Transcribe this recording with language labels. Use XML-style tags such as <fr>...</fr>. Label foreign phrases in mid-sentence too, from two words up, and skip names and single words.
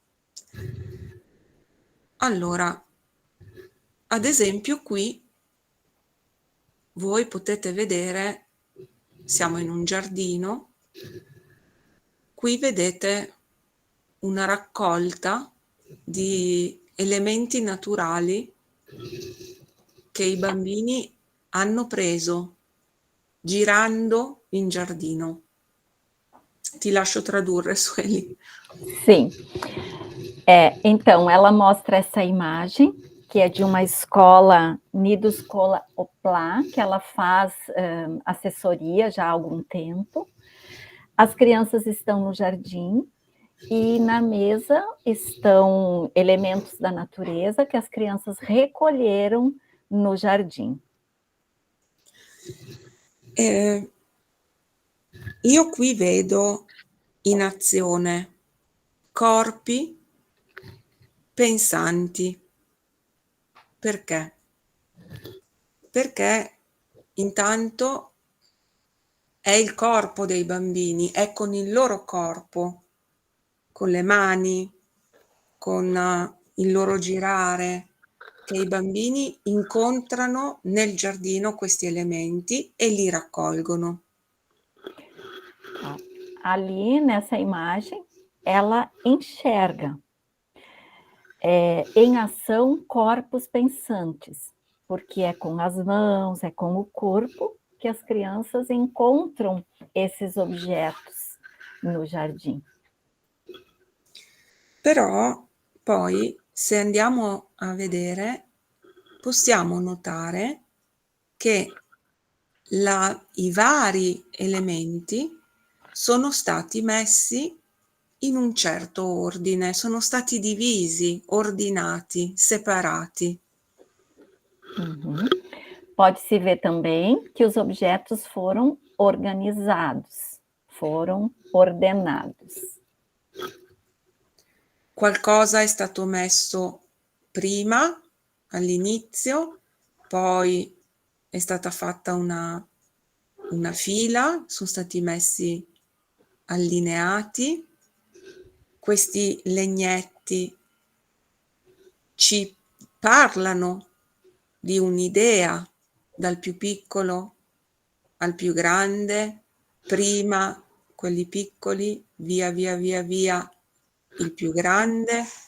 <it>Allora, ad esempio qui voi potete vedere, siamo in un giardino, qui vedete una raccolta di elementi naturali che i bambini hanno preso girando in giardino. Ti lascio tradurre, Sueli.</it> <pt>Sim. Então, ela mostra essa imagem, que é de uma escola, Nido Escola Opla, que ela faz assessoria já há algum tempo. As crianças estão no jardim e na mesa estão elementos da natureza que as crianças recolheram no jardim.</pt> <it>Io qui vedo in azione corpi pensanti. Perché? Perché intanto è il corpo dei bambini, è con il loro corpo, con le mani, con il loro girare, che i bambini incontrano nel giardino questi elementi e li raccolgono.</it> <pt>Ali, nessa imagem, ela enxerga em ação corpos pensantes, porque é com as mãos, é com o corpo que as crianças encontram esses objetos no jardim.</pt> <it>Però poi, se andiamo a vedere, possiamo notare che i vari elementi sono stati messi in un certo ordine, sono stati divisi, ordinati, separati. Uhum.</it> <pt>Pode-se ver também que os objetos foram organizados, foram ordenados.</pt> <it>Qualcosa è stato messo prima, all'inizio, poi è stata fatta una fila, sono stati messi allineati. Questi legnetti ci parlano di un'idea, dal più piccolo al più grande, prima quelli piccoli, via via via via il più grande.</it>